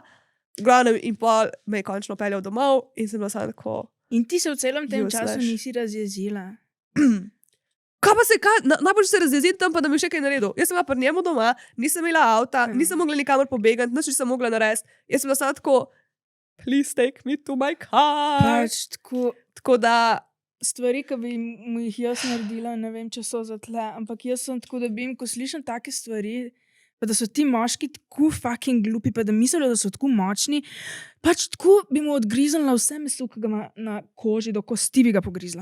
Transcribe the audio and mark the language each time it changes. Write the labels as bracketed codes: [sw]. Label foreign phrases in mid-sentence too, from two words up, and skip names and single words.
[sl] Glavnem in pol me je končno peljal domov in sem bila samo tako. In ti se v celem tem [en] Useless. [sl] času nisi razjezila. Kaj pa se, najbolj se razjezim tam, pa da mi še kaj naredil. Jaz sem bila pri njemu doma, nisem imela avta, nisem mogla nikamor pobegati, nič nisem mogla narediti. Jaz sem bila samo tako, [en] please take me to my car. [sl] Pač Tako da, stvari, ki bi mu jih jaz naredila, ne vem, če so za tle, ampak jaz sem tako, da bi jim, ko slišim take stvari, pa da so ti moški tako fucking glupi, pa da mislijo, da so tako močni, pač tako bi mu odgriznila vse meso, ki ga ima na koži, do kosti bi ga pogrizla.